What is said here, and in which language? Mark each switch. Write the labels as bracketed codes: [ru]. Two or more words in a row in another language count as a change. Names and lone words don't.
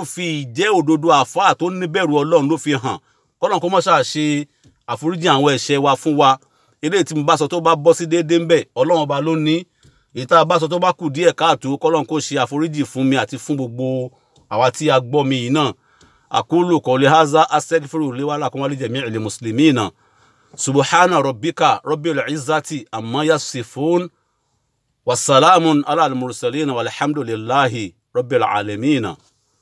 [yo] fi ìjẹ́ òdodo àfáà tó níbẹ̀rù Ọlọ́run ló fi hàn kọ́lọ́run kó mọ́ ṣáà ṣe àforíjì àwọn ẹ̀ṣẹ̀ wa fún wa eléyìí tí mo bá sọ tó bá bọ́ sí déédéé ń bẹ̀ Ọlọ́run ọba ló ní èyí tá a bá sọ tó bá kù díẹ̀ káàtó kọ́lọ́run kó ṣe àforíjì fún mi àti fún gbogbo àwa tí a gbọ́ mi yìí náà [ar] أقول قولي هذا أستغفر لي ولكم ولجميع المسلمين سبحان ربك رب العزة عما يصفون وسلام على المرسلين والحمد لله رب العالمين.